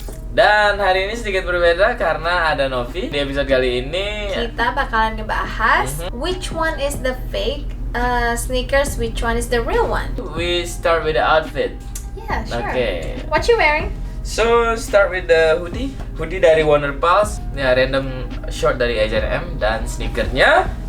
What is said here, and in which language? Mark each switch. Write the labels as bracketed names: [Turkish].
[Indonesian] Dan hari ini sedikit berbeda karena ada Novi. Di episode kali ini kita bakalan ngebahas [English] which one is the fake sneakers, which one is the real one. we start with the outfit. Yeah, sure. Okay. What you wearing? So start with the hoodie. [Indonesian] Hoodie dari Warner Pulse. Ya, random short dari H&M dan sneakernya.